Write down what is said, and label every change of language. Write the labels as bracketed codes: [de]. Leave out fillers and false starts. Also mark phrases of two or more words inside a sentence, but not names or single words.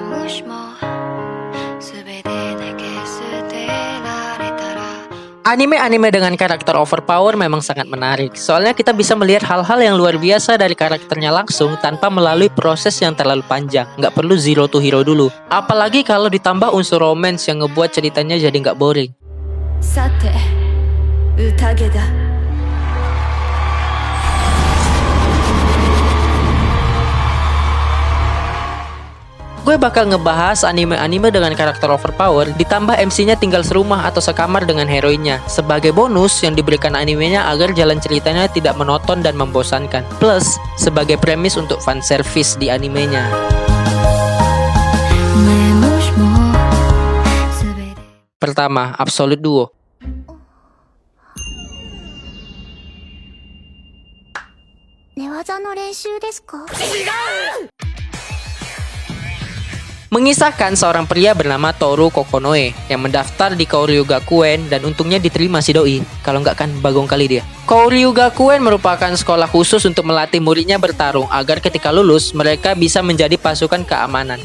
[ja] しも全て投げ捨てられたら [id] Anime-anime dengan karakter overpower memang sangat menarik. Soalnya kita bisa melihat hal-hal yang luar biasa dari karakternya langsung tanpa melalui proses yang terlalu panjang. Nggak perlu [en] zero to hero [id] dulu. Apalagi kalau ditambah unsur romance yang ngebuat ceritanya jadi nggak boring. [ja] さて宴だ [id] Gue bakal ngebahas anime-anime dengan karakter overpower, ditambah MC-nya tinggal serumah atau sekamar dengan heroinnya. Sebagai bonus yang diberikan animenya agar jalan ceritanya tidak monoton dan membosankan. Plus, sebagai premis untuk fanservice di animenya. [ja] ねもしも全て [id] Pertama, Absolute Duo. [ja] 寝技の練習ですか [id] Mengisahkan seorang pria bernama Toru Kokonoe yang mendaftar di Kouryugakuen dan untungnya diterima si doi. Kalau nggak kan bagong kali dia. Kouryugakuen merupakan sekolah khusus untuk melatih muridnya bertarung agar ketika lulus mereka bisa menjadi pasukan keamanan.